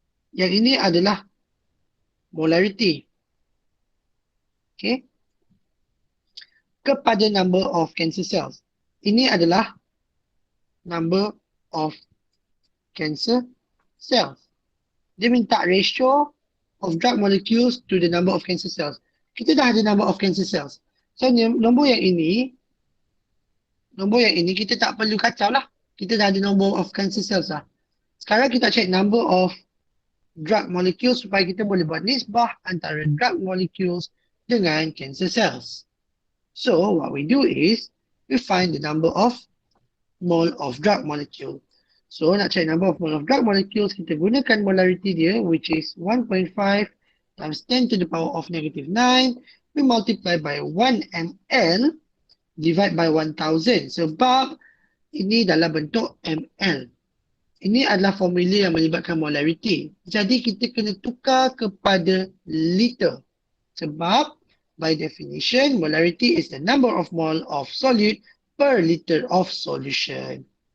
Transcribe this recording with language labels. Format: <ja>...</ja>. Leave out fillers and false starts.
<ms>Yang ini adalah molarity. Okay? Kepada</ms> <en>number of cancer cells.</en> <ms>Ini adalah number of cancer cells. Dia minta</ms> <en>ratio of drug molecules to the number of cancer cells.</en> <ms>Kita dah ada</ms> <en>number of cancer cells.</en> <ms>So nombor yang ini kita tak perlu kacau lah. Kita dah ada</ms> <en>number of cancer cells</en> <ms>lah. Sekarang kita check</ms> <en>number of drug molecules</en> <ms>supaya kita boleh buat nisbah antara drug molecules dengan cancer cells.</ms> <en>So what we do is we find the number of mole of drug molecule. So</en> <ms>nak cari</ms> <en>number of mole of drug molecules,</en> <ms>kita gunakan molarity dia</ms> <en>which is 1.5 times 10 to the power of negative 9. We multiply by 1 ml divide by 1000</en> <ms>sebab ini dalam bentuk ml. Ini adalah formula yang melibatkan molarity. Jadi kita kena tukar kepada liter. Sebab</ms> <en>by definition, molarity is the number of mole of solute per liter of solution.</en>